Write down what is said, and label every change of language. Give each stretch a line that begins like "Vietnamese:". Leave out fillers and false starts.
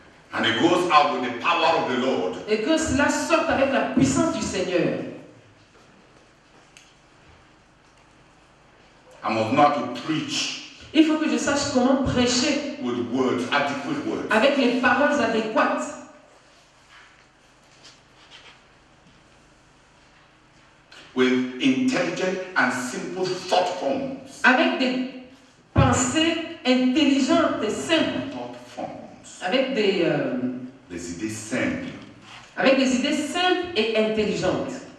English: And it goes out with the power of the Lord.
French: Et que cela sorte avec la puissance du Seigneur.
English: I must know how to preach
French: Il faut que je sache comment prêcher
English: with words, adequate words.
French: avec les paroles adéquates.
English: With intelligent and simple thought forms.
French: Avec des pensées intelligentes et simples.
English: Thought forms.
French: Avec des idées simples. Avec des idées simples et intelligentes.